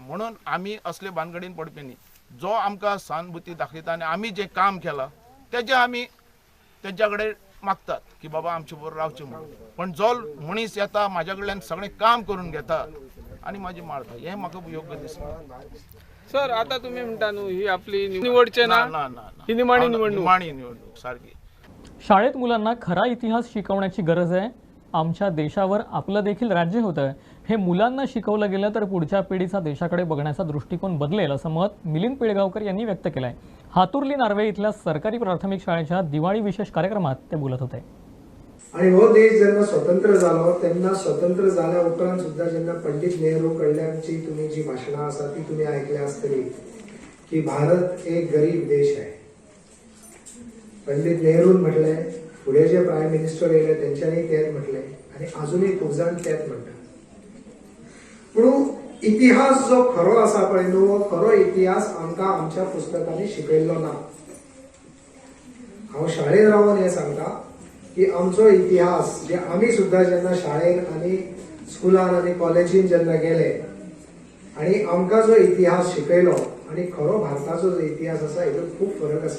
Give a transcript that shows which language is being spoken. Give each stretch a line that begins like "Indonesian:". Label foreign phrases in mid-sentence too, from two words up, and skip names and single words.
Konkani: म्हणून आमी असले भानगडीन पडपी न्ही. जो आमकां सहानुभुती दाखयता आनी आमी जें काम केलां तेजें आमी तेंच्या कडेन मागतात की बाबा आमचे बरोबर रावचें म्हणून. पण जो मनीस येता म्हाज्या कडल्यान सगळें काम करून घेता आनी म्हाजी मारता हें म्हाका योग्य दिसना. सर आता तुम्ही म्हणटा न्हू ही आपली निवडचे ना ही निमाणी निवडणूक सारखी.
Marathi: शाळेत मुलांना खरा इतिहास शिकवण्याची गरज आहे. आमच्या देशावर आपलं देखील राज्य होतं हे मुलांना शिकवलं गेलं तर पुढच्या पिढीचा देशाकडे बघण्याचा दृष्टिकोन बदलेल असं मत मिलिंद पिळगावकर यांनी व्यक्त केलं आहे. हातुर्ली नार्वे इथल्या सरकारी प्राथमिक शाळेच्या दिवाळी विशेष कार्यक्रमात ते बोलत होते.
Konkani: आणि हो देश जेव्हा स्वतंत्र झालो तेन्ना स्वतंत्र जाल्या उपरांत सुद्धा जेव्हा पंडित नेहरू कडल्यांची तुम्ही जी भाषणां आसा ती तुम्ही ऐकल्या आसतली की भारत एक गरीब देश आहे.
Marathi: पंडित नेहरून म्हटले, पुढे जे
English: prime minister
Marathi: येयले तेंच्यांनी तेच म्हटले आणि अजूनही खूप जाण तेच म्हणतात.
Konkani: पूण इतिहास जो खरो आसा पळय न्हू, हो खरो इतिहास आमकां आमच्या पुस्तकांनी शिकयल्लो ना. हांव शाळेत रावन हें सांगता की आमचो इतिहास जे आमी सुद्धा जेन्ना शाळेन आणि स्कुलान आणि कॉलेजीन जेन्ना गेले आणि आमकां जो इतिहास शिकयलो आणि खरो भारताचो जो इतिहास आसा हेतूंत खूब फरक आसा.